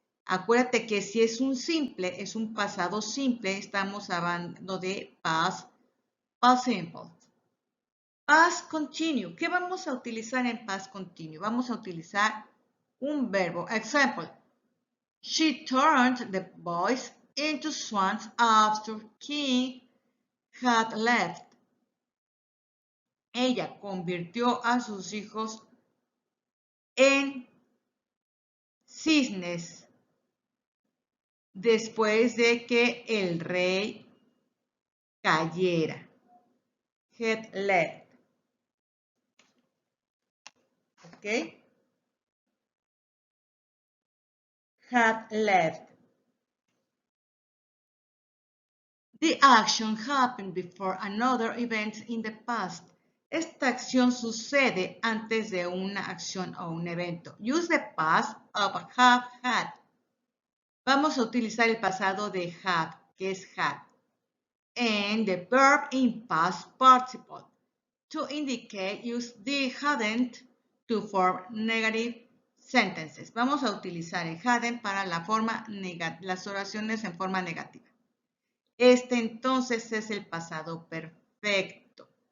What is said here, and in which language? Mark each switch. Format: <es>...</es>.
<es>Acuérdate que si es un simple, es un pasado simple, estamos hablando de past simple. Past continuous. ¿Qué vamos a utilizar en past continuous? Vamos a utilizar un verbo. Example.</es> <en>She turned the boys into swans after King had left.</en> <es>Ella convirtió a sus hijos en cisnes después de que el rey cayera.</es> <en>Had left. ¿Ok? Had left. The action happened before another event in the past.</en> <es>Esta acción sucede antes de una acción o un evento.</es> <en>Use the past of have had.</en> <es>Vamos a utilizar el pasado de have, que es had.</es> <en>And the verb in past participle. To indicate, use the hadn't to form negative sentences.</en> <es>Vamos a utilizar el hadn't para las oraciones en forma negativa. Este entonces es el pasado perfecto.</es>